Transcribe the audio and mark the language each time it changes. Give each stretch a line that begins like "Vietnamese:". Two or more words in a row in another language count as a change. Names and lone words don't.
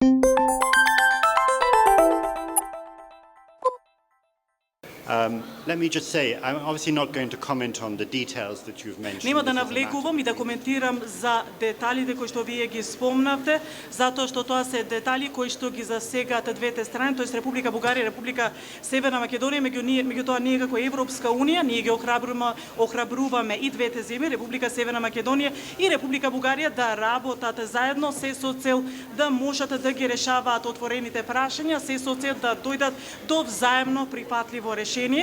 English: Let me just say, I'm obviously not going to comment on the details that you've mentioned.
Macedonian: Нема да навлекувам и да коментирам за деталите кои што вие ги спомнавте, затоа што тоа се детали кои што ги засегаат двете страни, тоест Република Бугарија и Република Северна Македонија, меѓутоа ние како Европска унија, ние ги охрабруваме и двете земји, Република Северна Македонија и Република Бугарија да работат заедно, се со цел да можат да ги решаваат отворените прашања, се со цел да дојдат до взаемно прифатливо решение.